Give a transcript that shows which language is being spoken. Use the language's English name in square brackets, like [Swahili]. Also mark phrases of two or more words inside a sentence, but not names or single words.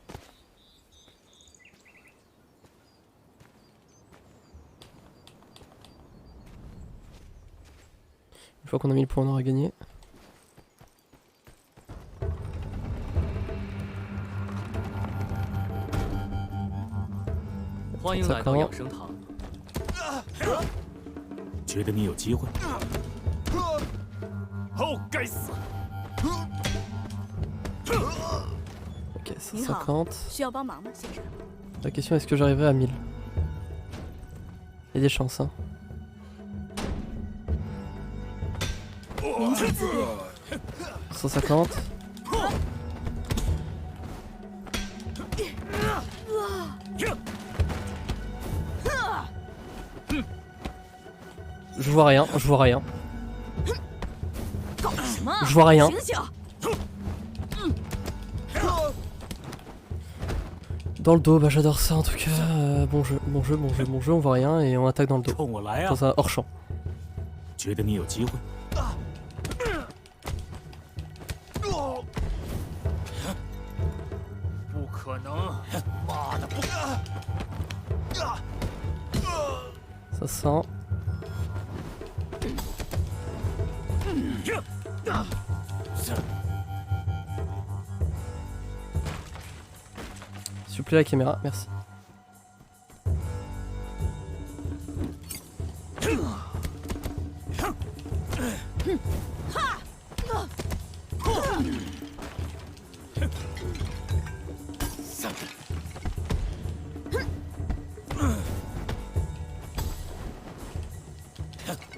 [French] Une fois qu'on a 1000 points on aura gagné. Ça commence. [Chinese] 觉得你有机会？哦，该死！ [French] Ok, 150. [Chinese] 需要帮忙吗，先生？ [French] La question est-ce que j'arriverai à 1000? Il y a des chances hein. 150. Je vois rien, je vois rien. Je vois rien. Dans le dos, bah j'adore ça en tout cas. Bon jeu, on voit rien et on attaque dans le dos. Dans un hors champ. [Chinese] 觉得你有机会？不可能！妈的不！ [French] Ça sent. S'il vous plaît la caméra, merci. Oui, je